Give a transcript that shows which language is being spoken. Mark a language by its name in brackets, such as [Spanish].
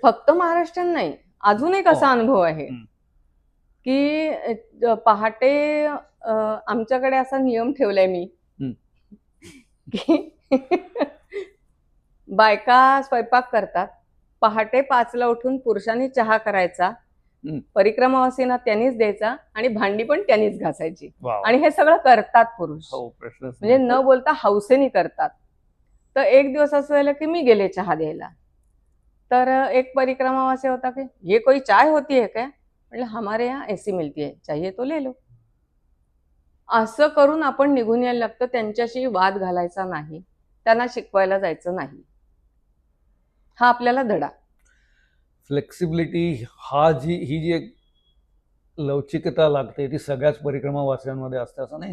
[Marathi] फक्त महाराष्ट्रीयन नाही, अजून एक असा अनुभव आहे की पहाटे आमच्याकडे असा नियम ठेवलाय मी की बायका स्वयंपाक करतात, पहाटे 5ला उठून पुरुषांनी चहा करायचा, परिक्रमावासींना त्यांनीच द्यायचा आणि भांडी पण त्यांनीच घासायची. आणि हे सगळं करतात पुरुष. म्हणजे न बोलता हौसेने करतात. तर एक दिवस असं झालं की मी गेले चहा द्यायला. तर एक परिक्रमावासी होता की [Hindi] ये कोई चाय होती है क्या? [Marathi] म्हटलं [Hindi] हमारे यहाँ ऐसी मिलती है, चाहिए तो ले लो. [Marathi] असं करून आपण निघून यायला लागतं. त्यांच्याशी वाद घालायचा नाही, त्यांना शिकवायला जायचं नाही. हा आपल्याला धडा. फ्लेक्सिबिलिटी ही जी एक लवचिकता लागते ती सगळ्याच परिक्रमावासियांमध्ये असते असं नाही.